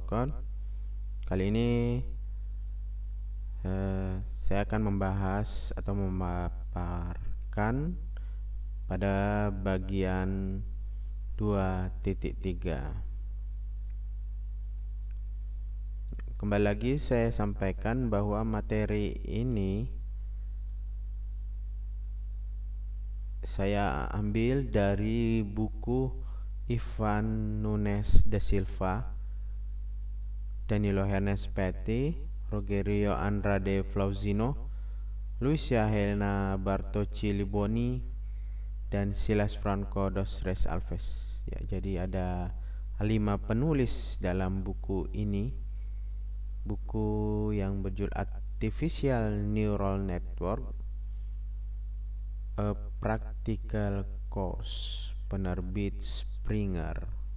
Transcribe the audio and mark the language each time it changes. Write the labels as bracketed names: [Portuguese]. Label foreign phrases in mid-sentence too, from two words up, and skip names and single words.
[Indonesian] Kali ini saya akan membahas atau memaparkan pada bagian 2.3. Kembali lagi saya sampaikan bahwa materi ini saya ambil dari buku Ivan Nunes da Silva, Danilo Ernest Petty, Rogerio Andrade Flauzino, Luisa Helena Bartocci Liboni, dan Silas Franco dos Reis Alves. Ya, jadi ada 5 penulis dalam buku ini. Buku yang berjudul Artificial Neural Network, A Practical Course, penerbit Springer.